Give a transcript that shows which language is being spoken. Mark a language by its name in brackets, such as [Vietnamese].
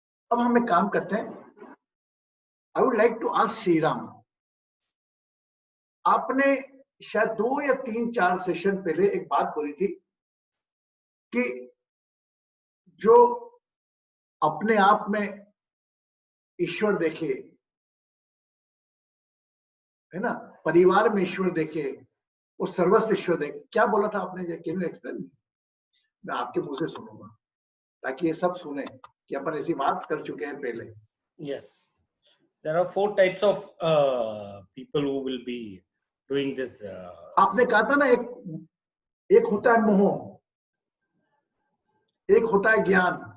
[Hindi] अब हम एक काम करते हैं। [English] I would like to ask [Hindi] Shri Ram, आपने शायद 2 या 3-4 सेशन पहले एक बात बोली थी कि जो अपने आप में ईश्वर देखे, है ना, परिवार में ईश्वर देखे, वो सर्वस्व ईश्वर देखे। क्या बोला था आपने? [English] Can you explain? [Hindi] मैं आपके मुंह से सुनूंगा ताकि ये सब सुने कि अपन ऐसी बात कर चुके हैं पहले। [English] Yes, there are 4 types of people who will be doing this. [Hindi] आपने कहा था ना, एक होता है मोह, एक होता है ज्ञान।